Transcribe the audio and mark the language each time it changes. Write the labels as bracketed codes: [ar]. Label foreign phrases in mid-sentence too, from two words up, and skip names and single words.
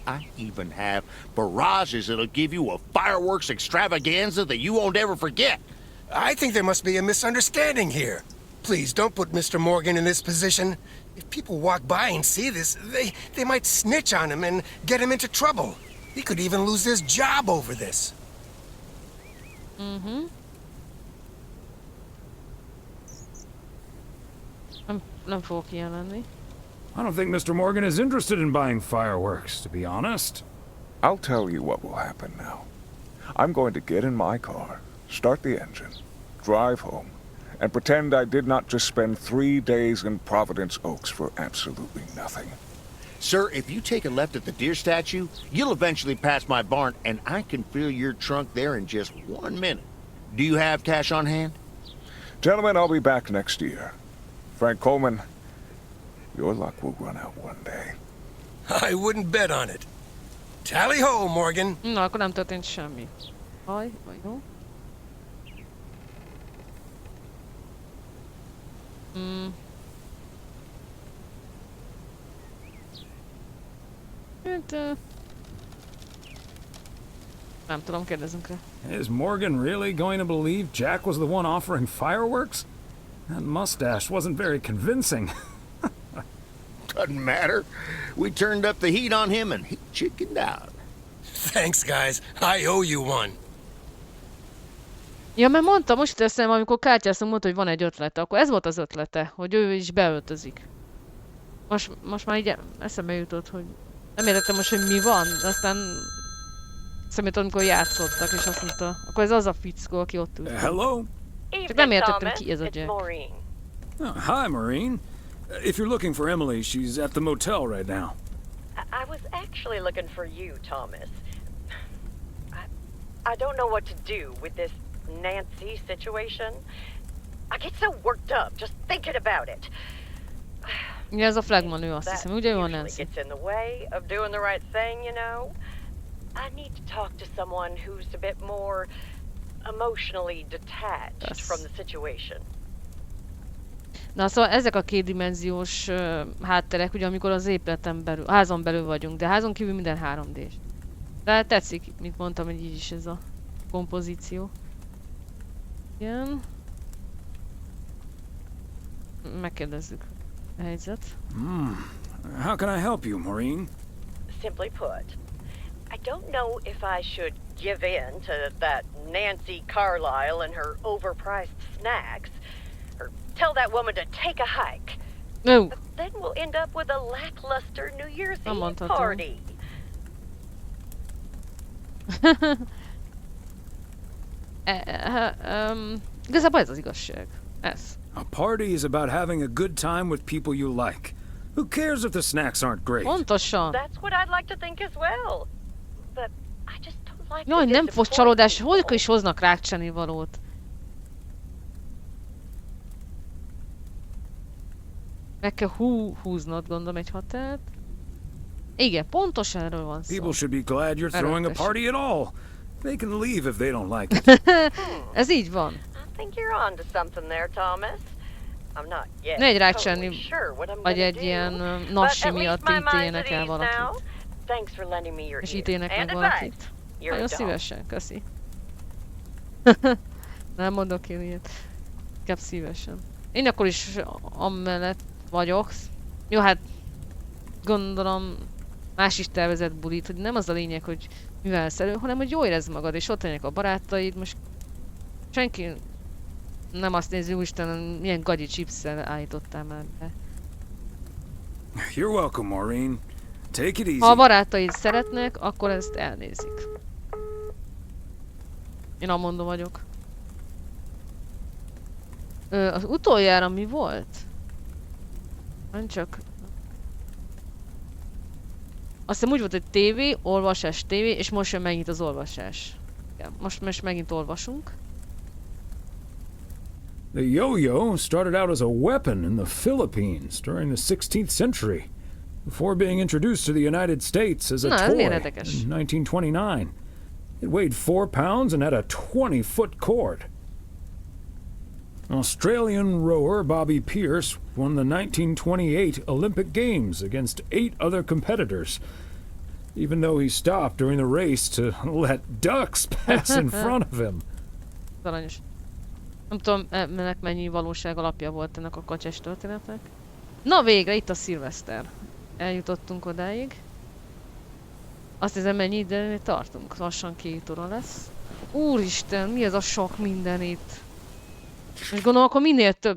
[en] I even have barrages that'll give you a fireworks extravaganza that you won't ever forget. I think there must be a misunderstanding here. Please, don't put Mr. Morgan in this position. If people walk by and see this, they might snitch on him and get him into trouble. He could even lose his job over this. [hu] Nem fogok ilyen lenni. [en] I don't think Mr. Morgan is interested in buying fireworks, to be honest. I'll tell you what will happen now. I'm going to get in my car, start the engine, drive home, and pretend I did not just spend 3 days in Providence Oaks for absolutely nothing. Sir, if you take a left at the deer statue, you'll eventually pass my barn, and I can fill your trunk there in just 1 minute. Do you have cash on hand? Gentlemen, I'll be back next year. Frank Coleman, your luck will run out one day. I wouldn't bet on it. Tally ho, Morgan. [hu] Na, akkor nem történt semmi. Vagy jó? Nem tudom, kérdezünk rá. [en] Is Morgan really going to believe Jack was the one offering fireworks? That mustache wasn't very convincing. Doesn't matter. We turned up the heat on him and he chickened out. Thanks, guys. I owe you one. [hu] Ja, mert mondta, most teszem, amikor kártyáztunk, mondta, hogy van egy ötlete. Akkor ez volt az ötlete, hogy ő is beöltözik. Most már így eszembe jutott, hogy nem értettem most, hogy mi van, de aztán szemét, amikor játszottak, és azt mondta, akkor ez az a fickó, aki ott ült. [en] Hello? [hu] Csak nem értettem, ki ez a Jack. [en] Oh, hi, Maureen. If you're looking for Emily, she's at the motel right now. I was actually looking for you, Thomas. I don't know what to do with this Nancy situation. I get so worked up just thinking about it. [hu] Ja, ez a flagman ő, azt hiszem, ugye ő a Nancy? [en] Gets in the way of doing the right thing, you know. I need to talk to someone who's a bit more emotionally detached from the situation. [hu] Na, szóval ezek a kétdimenziós hátterek, ugye amikor az épületen belül, házon belül vagyunk, de házon kívül minden 3D-s. De tetszik, mint mondtam, hogy így is ez a kompozíció. Igen. Megkérdezzük a helyzet. [en] How can I help you, Maureen? Simply put, I don't know if I should give in to that Nancy Carlisle and her overpriced snacks, or tell that woman to take a hike. No. But then we'll end up with a lackluster New Year's Eve party. [hu] Igazából ez az igazság. Ez. [en] A party is about having a good time with people you like. Who cares if the snacks aren't great? [hu] Pontosan. [en] That's what I'd like to think as well. But I just don't like [hu] Jaj, nem fos csalódás, hol is hoznak rákcseni valót? Meg kell húznod, gondolom, egy határt. Igen, pontosan erről van szó. [en] People should be glad you're throwing a party at all. They can leave if they don't like it. [hu] Ez így van. [en] I think you're onto something there, Thomas. I'm not yet [hu] Ne egy [en] totally [hu] rákcsenni, [en] sure what I'm [hu] vagy [en] gonna [hu] egy [en] do, [hu] ilyen [en] but [hu] nassi [en] at least [hu] miatt [en] my mind's at [hu] ítélnek el [en] ease now. [hu] valakit. [en] Thanks for lending me your [hu] És [en] ear [hu] ítélnek [en] and [hu] meg [en] advice. [hu] valakit. [en] You're a [hu] Nagyon [en] doll. [hu] szívesen, köszi. Nem mondok én ilyet. Inkább szívesen. Én akkor is amellett vagyok. Jó, hát gondolom más is tervezett bulit, hogy nem az a lényeg, hogy művelsz elő, hanem hogy jól érezd magad, és ott lennek a barátaid. Most senki nem azt nézi, úristen, milyen gagyi chipszel állítottál már be. [en] You're welcome, Maureen. Take it easy. [hu] Ha a barátaid szeretnek, akkor ezt elnézik. Én Amondó vagyok. Az utoljára mi volt? Nem csak... Azt hiszem úgy volt, hogy tévé, olvasás, tévé, és most jön megint az olvasás. Ja, most megint olvasunk. [en] The yo-yo started out as a weapon in the Philippines during the 16th century, before being introduced to the United States as a toy in 1929. It weighed 4 pounds and had a 20-foot cord. Australian rower Bobby Pierce won the 1928 Olympic Games against 8 other competitors, even though he stopped during the race to let ducks pass in front of him. [hu] Aranyos. Nem tudom, ennek mennyi valóság alapja volt ennek a kacsás történetnek. Na végre, itt a Szilveszter. Eljutottunk odáig. Azt hiszem, mennyi időnél tartunk. Lassan 2 óra lesz. Úristen, mi ez a sok minden itt? És gondolom, akkor minél több...